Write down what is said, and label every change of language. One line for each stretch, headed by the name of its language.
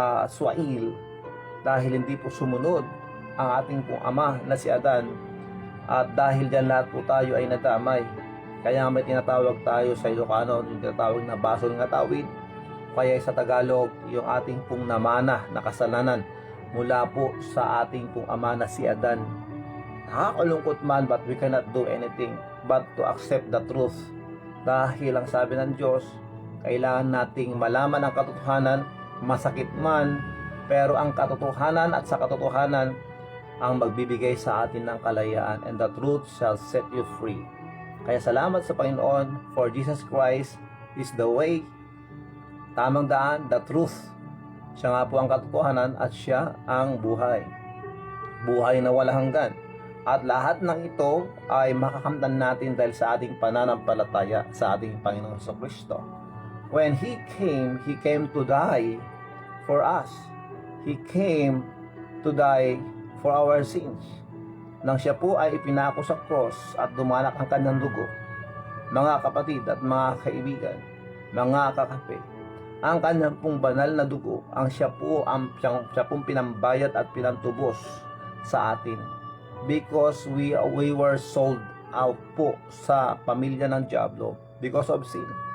Filipino: swail, dahil hindi po sumunod ang ating pong ama na si Adan, at dahil dyan lahat po tayo ay nadamay. Kaya may tinatawag tayo sa Ilocano, yung tinatawag na basol ng tawid, kaya sa Tagalog, yung ating pong namana na kasalanan mula po sa ating pong ama na si Adan. Nakakalungkot man,
English: but we cannot do anything but to accept the truth.
Filipino: Dahil ang sabi ng Diyos, kailangan nating malaman ang katotohanan, masakit man, pero ang katotohanan at sa katotohanan ang magbibigay sa atin ng kalayaan,
English: and the truth shall set you free.
Filipino: Kaya salamat sa Panginoon,
English: for Jesus Christ is the way,
Filipino: tamang daan,
English: the truth.
Filipino: Siya nga po ang katotohanan at siya ang buhay. Buhay na walang hanggan. At lahat ng ito ay makakamtan natin dahil sa ating pananampalataya sa ating Panginoon Kristo.
English: When He came to die for us. He came to die for our sins.
Filipino: Nang siya po ay ipinako sa cross at dumanak ang kanyang dugo, mga kapatid at mga kaibigan, mga kakape, ang kanyang pong banal na dugo, ang siya pong pinambayad at pinantubos sa atin.
English: Because we were sold out po
Filipino: sa pamilya ng Diablo
English: because of sin.